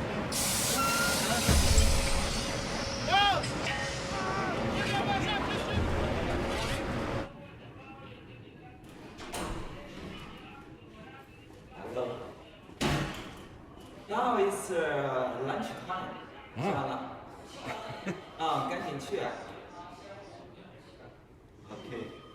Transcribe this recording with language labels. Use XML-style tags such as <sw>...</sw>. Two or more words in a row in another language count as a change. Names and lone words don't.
<en>Now it's lunch time.</en> <zh>吃完了。啊，赶紧去。OK。</zh>